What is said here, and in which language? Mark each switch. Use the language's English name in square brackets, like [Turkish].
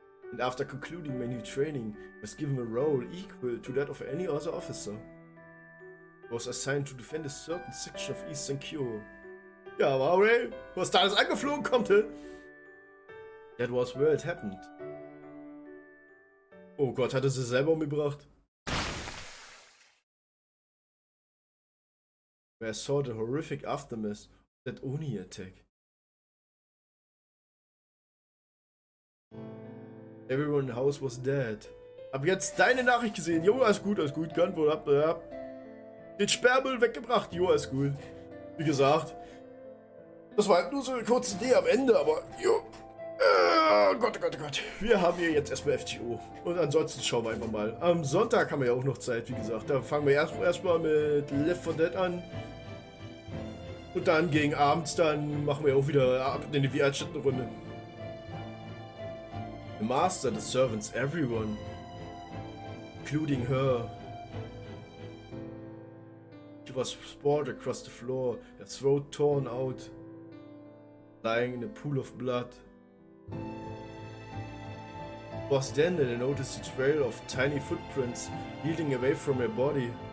[English] And after concluding my new training, I was given a role equal to that of any other officer. I was assigned to defend a certain section of Eastern Kyo. [German] Ja, wow, ey, was da alles angeflogen kommt, hä? [English] That was where it happened. [German] Oh Gott, hat er sie selber umgebracht? [English] Where I saw the horrific aftermath of that Oni attack. Everyone in the house was dead. [German] Hab jetzt deine Nachricht gesehen. Jo, alles gut, geantwortet. Hab den Sperrmüll weggebracht. Jo, alles gut. Wie gesagt, das war halt nur so eine kurze Idee am Ende, aber jo. Oh Gott, oh Gott, oh Gott. Wir haben hier jetzt erstmal FTO. Und ansonsten schauen wir einfach mal. Am Sonntag haben wir ja auch noch Zeit, wie gesagt. Da fangen wir erstmal mit Left 4 Dead an. Und dann gegen abends, dann machen wir auch wieder in die VR-Chat-Runde. [English] The master, the servants, everyone, including her. She was sprawled across the floor, her throat torn out, lying in a pool of blood. It was then that I noticed a trail of tiny footprints leading away from her body.